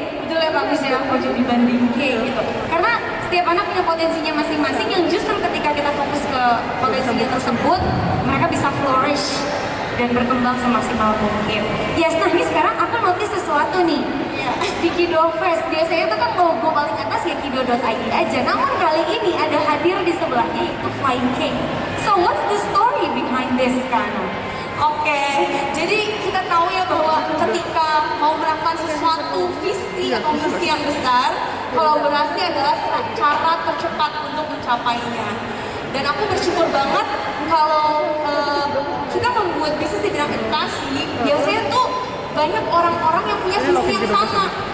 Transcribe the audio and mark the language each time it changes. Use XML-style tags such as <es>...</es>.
<id>Betul ya bagus ya,</id> <jv>ojo dibandingke</jv> <id>gitu. Karena setiap anak punya potensinya masing-masing yang justru ketika kita fokus ke potensinya tersebut, mereka bisa flourish dan berkembang semaksimal mungkin. Yes, nah ini sekarang aku notice sesuatu nih. Di Kido Fest, biasanya tuh kan logo paling atas ya Kido.id aja. Namun kali ini ada hadir di sebelahnya itu Flying Cake.</id> <en>So what's the story behind this kan?</en> <id>Oke, jadi kita tahu ya bahwa ketika mau melakukan sesuatu visi atau misi yang besar, kolaborasi adalah cara tercepat untuk mencapainya. Dan aku bersyukur banget kalau kita membuat bisnis di bidang edukasi, biasanya tuh banyak orang-orang yang punya visi yang sama.</id>